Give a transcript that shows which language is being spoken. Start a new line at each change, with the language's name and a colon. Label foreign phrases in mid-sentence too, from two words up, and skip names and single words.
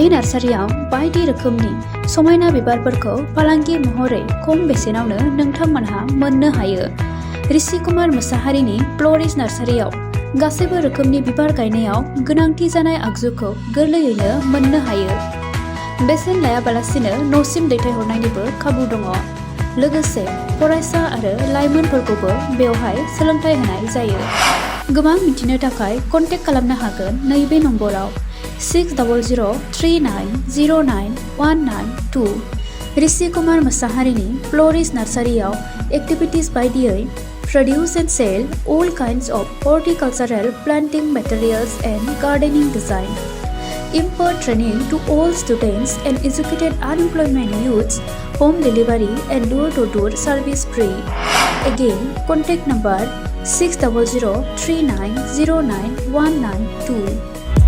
Bodo: नार्सारियाव बायदि रोखोमनि समायना बिबारफोरखौ फालांगि महरै खम बेसेनावनो नोंथांमोनहा मोननो हायो ऋषि कुमार मोसाहारिनि फ्ल'रिस्ट नार्सारियाव गासैबो रोखोमनि बिबार गायनायाव गोनांथि जानाय आगजुखौ गोरलैयैनो मोननो हायो बेसेन लायाबालासिनो न'सिम दैथायहरनायनिबो खाबु दङ लोगोसे फरायसा आरो लाइमोनफोरखौबो बेवहाय सोलोंथाइ होनाय जायो गोबां मिथिनो थाखाय कन्टेक्ट खालामनो हागोन नैबे नम्बराव
English: 6003099192
Bodo: ऋषि कुमार मोसाहारिनि फ्ल'रिस्ट नार्सारियाव एक्टिभिटिस बायदियै
English: produce and sell all kinds of horticultural planting materials and gardening design impart training to all students and educated unemployment youths home delivery and door-to-door service free again contact number 6003909192